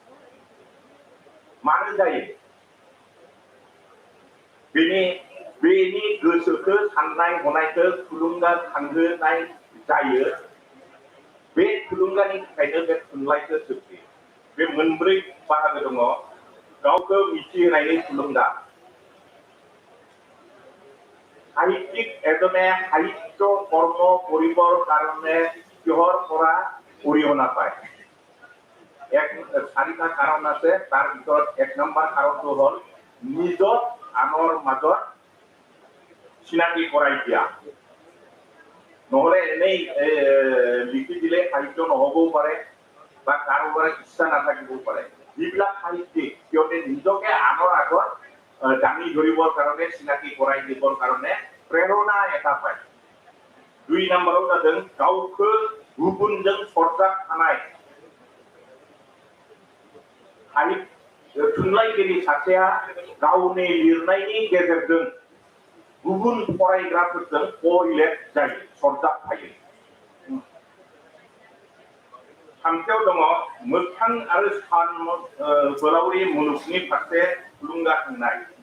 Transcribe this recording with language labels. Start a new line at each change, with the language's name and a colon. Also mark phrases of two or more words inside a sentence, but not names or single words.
Bodo: मानो जायो बेनि गोसोखौ साननाय हनायखौ थुलुंगा खांहोनाय जायो बे थुलुंगानि थाखायनो बे थुनलाइखौ सोरजियो बे मोनब्रै बाहागो दङ गावखौ मिथिहोनायनि थुलुंगा
Assamese: সাহিত্যিক এজনে সাহিত্য কৰ্ম কৰিবৰ কাৰণে কিহৰ পৰা অৰিহণা পায় চাৰিটা কাৰণ আছে তাৰ ভিতৰত এক নম্বৰ কাৰণটো হ'ল নিজৰ আনৰ মাজত চিনাকি কৰাই দিয়া নহলে এনেই লিখি দিলে সাহিত্য নহবও পাৰে বা কাৰোবাৰ ইচ্ছা নাথাকিবও পাৰে যিবিলাক সাহিত্যিক সিহঁতে নিজকে আনৰ আগত দাঙি ধৰিবৰ কাৰণে চিনাকি কৰাই দিবৰ কাৰণে প্ৰেৰণা এটা পায় দুই নম্বৰত
Bodo: जादों गावखौ गुबुनजों सरजाबफानाय थुनलाइगिरि सासेया गावनि लिरनायनि गेजेरजों गुबुन फरायग्राफोरजों करिलेट जायो सरजाबफायो थामथियाव दङ मोगथां आरो सान बोलावरि मुलुगनि फारसे थुलुंगा होनाय